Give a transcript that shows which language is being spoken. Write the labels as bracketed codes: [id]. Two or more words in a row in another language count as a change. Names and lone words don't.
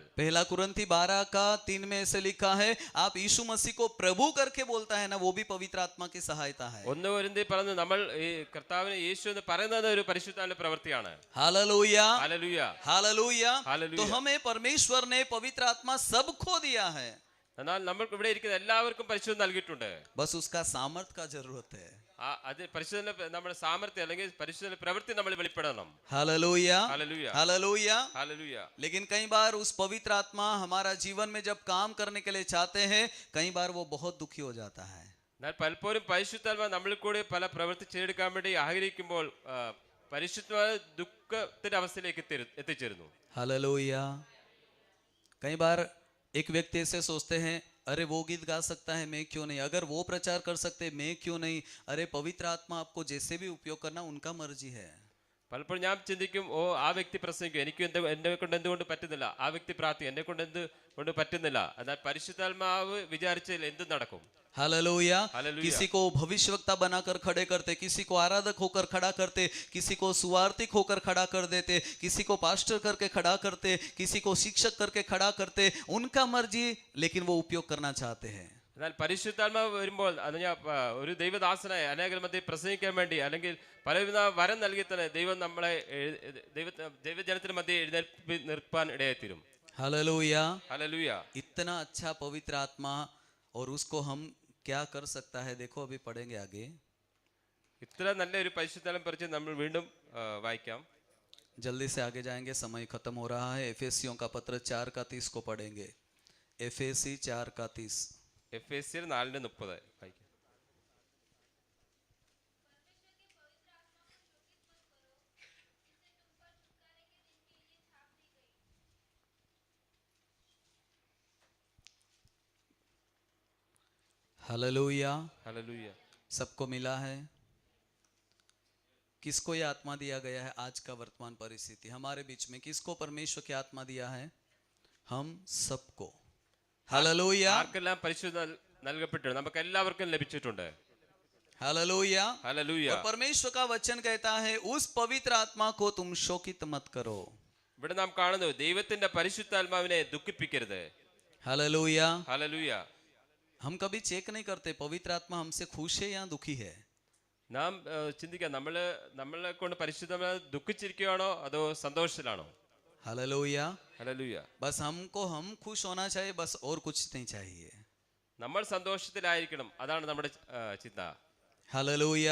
[hi] पहला कुरिन्थी 12:3 में ऐसे लिखा है, आप यीशु मसीह को प्रभु करके बोलता है ना, वो भी पवित्र आत्मा की सहायता है। [ml] 1 കൊരിന്ത്യർ പറഞ്ഞു നമ്മൾ ഈ കർത്താവിനെ യേശു എന്ന് പറയുന്നത് ഒരു പരിശുദ്ധാത്മാവിന്റെ പ്രവൃത്തിയാണ്. [hi] हालेलुया। [ml] ഹല്ലേലൂയ. [hi] हालेलुया। हालेलूया। तो हमें परमेश्वर ने पवित्र आत्मा सबको दिया है, [ml] എന്നാൽ നമ്മൾക്ക് ഇവിടെ ഇരിക്കുന്ന എല്ലാവർക്കും പരിശുദ്ധം നൽകിയിട്ടുണ്ട്. [hi] बस उसका सामर्थ का जरूरत है। [ml] അത് പരിശുദ്ധ നമ്മുടെ സാമർത്ഥ്യം അല്ലെങ്കിൽ പരിശുദ്ധ പ്രവൃത്തി നമ്മൾ വെളിപ്പെടണം. [hi] हालेलुया। [ml] ഹല്ലേലൂയ. [hi] हालेलुया। [ml] ഹല്ലേലൂയ. [hi] लेकिन कई बार उस पवित्र आत्मा हमारा जीवन में जब काम करने के लिए चाहते हैं, कई बार वो बहुत दुखी हो जाता है। [ml] എന്നാൽ പലപ്പോഴും പരിശുദ്ധാത്മാവ് നമ്മളിൽ കൂടി പല പ്രവൃത്തി ചെയ്തെടുക്കാൻ വേണ്ടി ആഗ്രഹിക്കുമ്പോൾ പരിശുദ്ധാത്മാവ് ദുഃഖത്തിന്റെ അവസ്ഥയിലേക്ക് എത്തിച്ചേരുന്നു. [hi] हालेलुया। कई बार एक व्यक्ति ऐसे सोचते हैं, अरे वो गीत गा सकता है, मैं क्यों नहीं? अगर वो प्रचार कर सकते, मैं क्यों नहीं? अरे पवित्र आत्मा आपको जैसे भी उपयोग करना उनका मर्जी है। [ml] പലപ്പോഴും ഞാൻ ചിന്തിക്കും, ഓ ആ വ്യക്തി പ്രസംഗിക്കും, എനിക്ക് എന്നെ കൊണ്ട് എന്തുകൊണ്ട് പറ്റുന്നില്ല, ആ വ്യക്തി പ്രാർത്ഥിക്കും, എന്നെ കൊണ്ട് എന്തുകൊണ്ട് പറ്റുന്നില്ല. എന്നാൽ പരിശുദ്ധാത്മാവ് വിചാരിച്ചാൽ എന്തും നടക്കും. [hi] हालेलुया। हालेलुया। किसी को भविष्यवक्ता बनाकर खड़े करते, किसी को आराधक होकर खड़ा करते, किसी को सुवार्तिक होकर खड़ा कर देते, किसी को पास्टर करके खड़ा करते, किसी को शिक्षक करके खड़ा करते, उनका मर्जी, लेकिन वो उपयोग करना चाहते हैं। [ml] എന്നാൽ പരിശുദ്ധാത്മാവ് വരുമ്പോൾ അത് ഞാൻ ഒരു ദൈവദാസനായി അനേകർ മധ്യേ പ്രസംഗിക്കാൻ വേണ്ടി അല്ലെങ്കിൽ പലവിധ വരം നൽകി തന്നെ ദൈവം നമ്മളെ ദൈവജനത്തിന് മധ്യേ എഴുന്നേൽപ്പി നിർത്താൻ ഇടയായിത്തീരും. [hi] हालेलुया। [ml] ഹല്ലേലൂയ. [hi] इतना अच्छा पवित्र आत्मा, और उसको हम क्या कर सकता है, देखो अभी पढ़ेंगे आगे। [ml] ഇത്ര നല്ലൊരു പരിശുദ്ധാത്മാവിനെ കുറിച്ച് നമ്മൾ വീണ്ടും വായിക്കാം. [hi] जल्दी से आगे जाएंगे, समय खत्म हो रहा है। एफेसियों का पत्र 4:30 को पढ़ेंगे। एफेसी 4:30। [ml] എഫേസ്യർ 4:30 വായിക്കാം. [hi] हालेलुया। [ml] ഹല്ലേലൂയ. [hi] सबको मिला है? किसको ये आत्मा दिया गया है? आज का वर्तमान परिस्थिति हमारे बीच में किसको परमेश्वर की आत्मा दिया है? हम सबको। हालेलुया। [ml] ആർക്കെല്ലാം പരിശുദ്ധ നൽകപ്പെട്ടിട്ടുണ്ട്? നമുക്ക് എല്ലാവർക്കും ലഭിച്ചിട്ടുണ്ട്. [hi] हालेलुया। [ml] ഹല്ലേലൂയ. [hi] और परमेश्वर का वचन कहता है, उस पवित्र आत्मा को तुम शोकित मत करो। [ml] ഇവിടെ നാം കാണുന്നു, ദൈവത്തിന്റെ പരിശുദ്ധാത്മാവിനെ ദുഃഖിപ്പിക്കരുത്. [hi] हालेलुया। [ml] ഹല്ലേലൂയ. [hi] हम कभी चेक नहीं करते पवित्र आत्मा हमसे खुश है या दुखी है। [ml] നാം ചിന്തിക്കാം, നമ്മളെ കൊണ്ട് പരിശുദ്ധാത്മാവ് ദുഃഖിച്ചിരിക്കുകയാണോ അതോ സന്തോഷത്തിലാണോ? [hi] हालेलुया। [ml] ഹല്ലേലൂയ. [hi] बस हमको हम खुश होना चाहिए, बस और कुछ नहीं चाहिए। [ml] നമ്മൾ സന്തോഷത്തിലായിരിക്കണം, അതാണ് നമ്മുടെ ചിന്ത. [hi] हालेलुया।